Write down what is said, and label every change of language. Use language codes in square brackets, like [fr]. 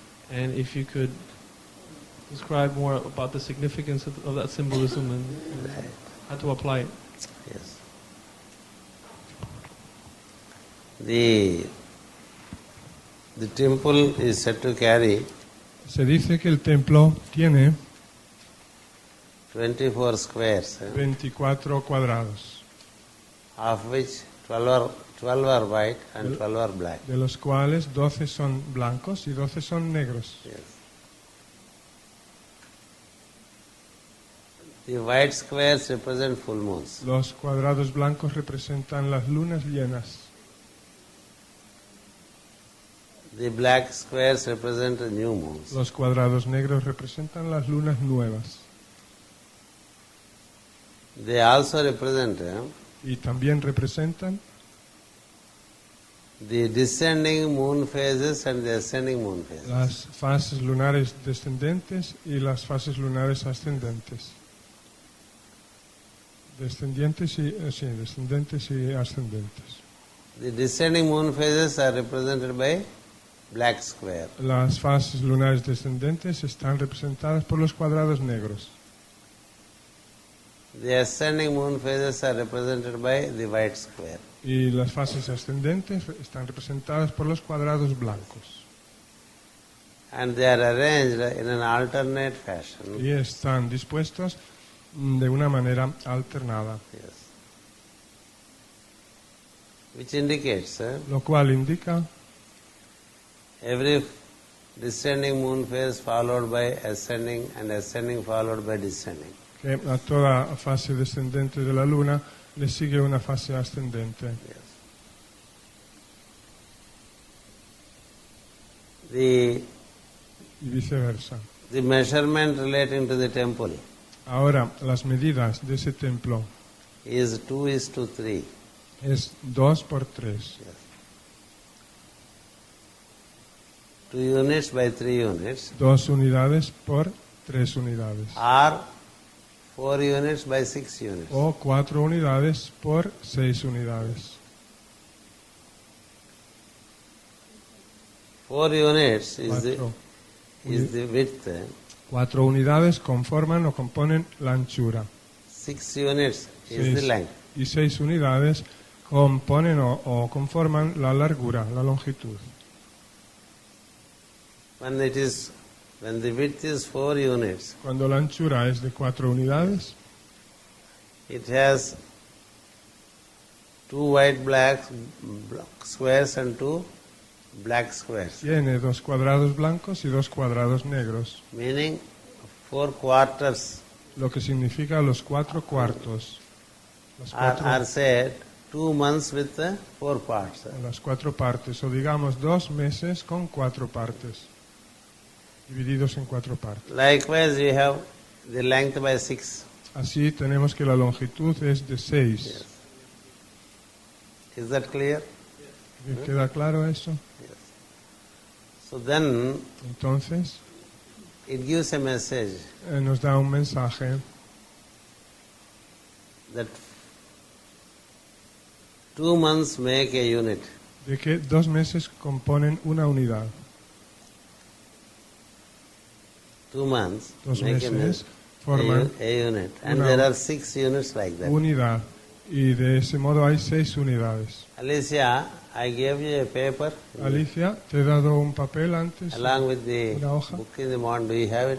[en] And if you could describe more about the significance of that symbolism and how to apply it. Yes. The temple is said to carry [es] Se dice que el templo tiene [en] 24 squares, [es] 24 cuadrados, [en] of which 12 are white and 12 are black. [es] de los cuales 12 son blancos y 12 son negros. [en] Yes. The white squares represent full moons. [es] Los cuadrados blancos representan las lunas llenas. [en] The black squares represent new moons. [es] Los cuadrados negros representan las lunas nuevas. [en] They also represent [es] Y también representan [en] the descending moon phases and the ascending moon phases. [es] las fases lunares descendentes y las fases lunares ascendentes. Descendientes y ascendentes. [en] The descending moon phases are represented by black square. [es] Las fases lunares descendentes están representadas por los cuadrados negros. [en] The ascending moon phases are represented by the white square. [es] Y las fases ascendentes están representadas por los cuadrados blancos. [en] And they are arranged in an alternate fashion. [es] Y están dispuestos de una manera alternada. [en] Yes. Which indicates [es] Lo cual indica [en] every descending moon phase followed by ascending and ascending followed by descending. [es] que a toda fase descendente de la luna le sigue una fase ascendente. [en] Yes. The [es] Y viceversa. [en] measurement relating to the temple [es] Ahora, las medidas de ese templo [en] is 2:3. [es] es 2 por 3. [en] Yes. 2 units by 3 units [es] 2 unidades por 3 unidades. [en] or 4 units by 6 units. [es] O 4 unidades por 6 unidades. [en] 4 units is [es] Cuatro, [en] the width. [es] 4 unidades conforman o componen la anchura. [en] 6 units is the length. [es] Y 6 unidades componen o conforman la largura, la longitud. [en] When the width is 4 units, [es] Cuando la anchura es de 4 unidades, [en] it has 2 white black squares and 2 black squares, [es] tiene 2 cuadrados blancos y 2 cuadrados negros, [en] meaning 4 quarters [es] lo que significa los 4 cuartos. [en] are said 2 months with 4 parts. [es] Las 4 partes, o digamos 2 meses con 4 partes, divididos en 4 partes. [en] Likewise, you have the length by 6. [es] Así tenemos que la longitud es de 6. [en] Yes. Is that clear? [es] ¿Queda claro eso? [en] So then [es] Entonces, [en] it gives a message [es] nos da un mensaje [en] that 2 months make a unit. [es] de que 2 meses componen una unidad. [en] 2 months [es] 2 [en] make [es] meses forman [en] a unit. And [es] una [en] there are 6 units like that. [es] unidad. Y de ese modo hay 6 unidades. [en] Alicia, I gave you a paper [es] Alicia, te he dado un papel antes, [en] along with the [es] una hoja. [en] book in the morning. Do you have it